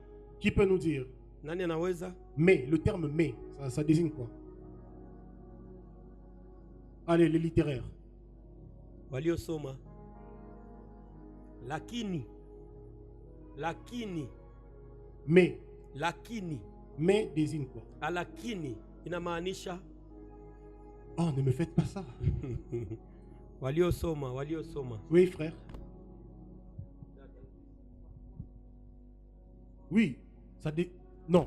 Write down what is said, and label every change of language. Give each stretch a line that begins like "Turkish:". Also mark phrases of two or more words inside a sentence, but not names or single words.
French: Qui peut nous dire?
Swahili: Nani anaweza?
French: Mais, le terme mais, ça désigne quoi? Allez, les littéraires.
Swahili: Waliosoma. Lakini. Lakini.
French: Mais désigne quoi?
Swahili: Alakini inamaanisha
French: Oh, ne me faites pas ça.
Swahili: waliosoma.
French: Oui, frère. Oui, non.